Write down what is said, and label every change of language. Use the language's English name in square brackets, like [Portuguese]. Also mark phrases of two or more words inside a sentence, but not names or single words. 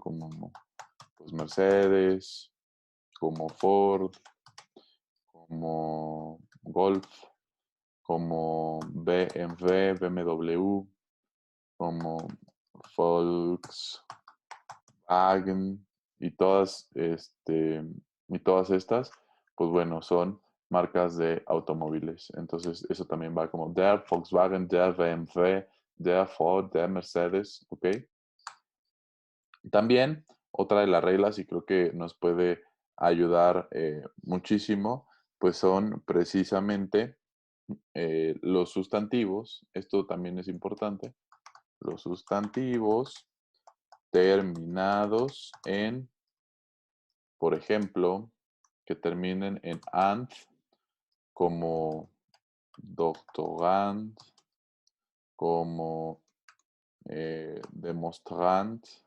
[Spanish] Como pues Mercedes, como Ford, como Golf, como BMW, como Volkswagen y y todas estas, pues bueno, son marcas de automóviles. Entonces, eso también va como [German] der Volkswagen, der BMW, der Ford, der Mercedes, [Spanish] ¿ok? También, otra de las reglas, y creo que nos puede ayudar muchísimo, pues son precisamente Los sustantivos, esto también es importante, los sustantivos terminados en, por ejemplo, que terminen en ant, como doctorand, como demostrant,